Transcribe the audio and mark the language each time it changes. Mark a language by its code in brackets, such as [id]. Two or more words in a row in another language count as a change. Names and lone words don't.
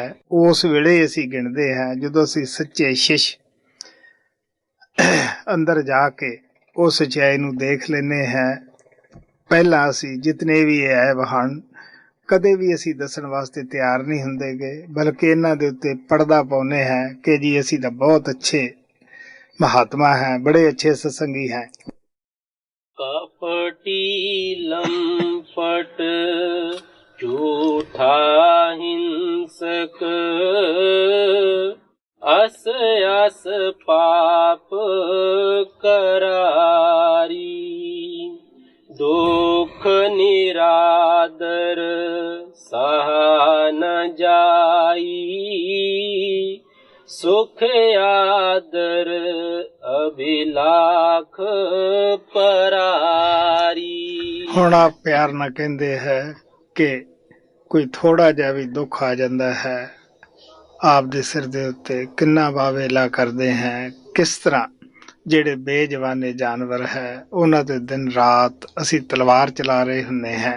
[pa] ਉਸ ਵੇਲੇ ਅਸੀਂ ਗਿਣਦੇ ਹਾਂ ਜਦੋਂ ਅਸੀਂ ਸੱਚੇ ਸ਼ਿਸ਼ ਅੰਦਰ ਜਾ ਕੇ ਉਹ ਸੱਚਾਈ ਨੂੰ ਦੇਖ ਲੈਂਦੇ ਹਾਂ। ਪਹਿਲਾਂ ਅਸੀਂ ਜਿਤਨੇ ਵੀ ਐਬ ਹਨ ਕਦੇ ਵੀ ਅਸੀਂ ਦੱਸਣ ਵਾਸਤੇ ਤਿਆਰ ਨਹੀਂ ਹੁੰਦੇਗੇ, ਬਲਕਿ ਇਹਨਾਂ ਦੇ ਉੱਤੇ ਪਰਦਾ ਪਾਉਂਦੇ ਹਾਂ ਕਿ ਜੀ ਅਸੀਂ ਤਾਂ ਬਹੁਤ ਅੱਛੇ ਮਹਾਤਮਾ ਹੈ, ਬੜੇ ਅੱਛੇ ਸਤਸੰਗੀ ਹੈ। [hi] कपटी लंपट झूठा हिंसक अस अस पाप करारी दुख निरादर सहा न जाई सुख आदर अभिलाख परारी। [pa] ਹੁਣ ਆਪ ਪਿਆਰ ਨਾਲ ਕਹਿੰਦੇ ਹੈ ਕਿ ਕੋਈ ਥੋੜਾ ਜਿਹਾ ਵੀ ਦੁੱਖ ਆ ਜਾਂਦਾ ਹੈ ਆਪ ਦੇ ਸਿਰ ਦੇ ਉੱਤੇ ਕਿੰਨਾ ਵਾਵੇਲਾ ਕਰਦੇ ਹੈ। ਕਿਸ ਤਰ੍ਹਾਂ ਜਿਹੜੇ ਬੇਜਵਾਨੇ ਜਾਨਵਰ ਹੈ ਉਹਨਾਂ ਤੇ ਦਿਨ ਰਾਤ ਅਸੀਂ ਤਲਵਾਰ ਚਲਾ ਰਹੇ ਹੁੰਦੇ ਹਾਂ।